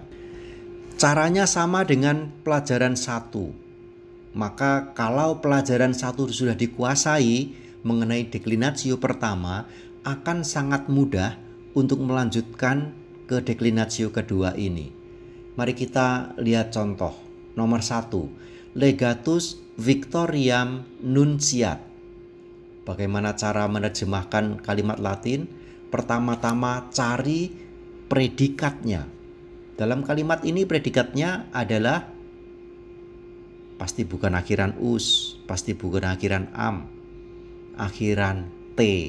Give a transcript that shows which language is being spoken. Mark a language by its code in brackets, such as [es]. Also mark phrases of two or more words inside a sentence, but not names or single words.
[id] Caranya sama dengan pelajaran 1. Maka kalau pelajaran 1 sudah dikuasai mengenai deklinatio pertama, akan sangat mudah untuk melanjutkan ke deklinatio kedua ini. Mari kita lihat contoh. Nomor 1, [la] legatus victoriam nunciat. [id] Bagaimana cara menerjemahkan kalimat Latin? Pertama-tama cari predikatnya. Dalam kalimat ini predikatnya adalah pasti bukan akhiran us, pasti bukan akhiran am, akhiran t.